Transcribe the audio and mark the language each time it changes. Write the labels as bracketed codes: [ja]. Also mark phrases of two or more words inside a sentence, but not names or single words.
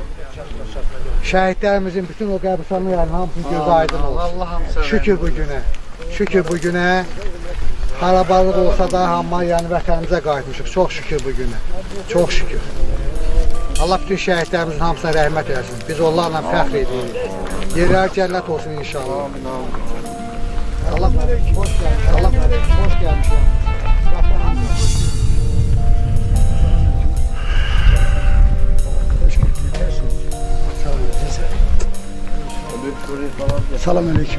[az] Şəhidlərimizin bütün o qəbristanlıqların hamısının gözü aydın olsun. Allah hamısına Şükür bu günə. Şükür bu günə. Harabalıq olsa da hamma yəni vətənimizə qayıtmışıq. Çox şükür bu günə. Çox şükür. Allah bütün şəhidlərimizin hamısına rəhmət eləsin. Biz onlarla fəxr edirik. Yerləri cənnət olsun inşallah. Amin, amin. [tr] Allah hoş gelmiş. Allah hoş gelmiş. Selamünaleyküm.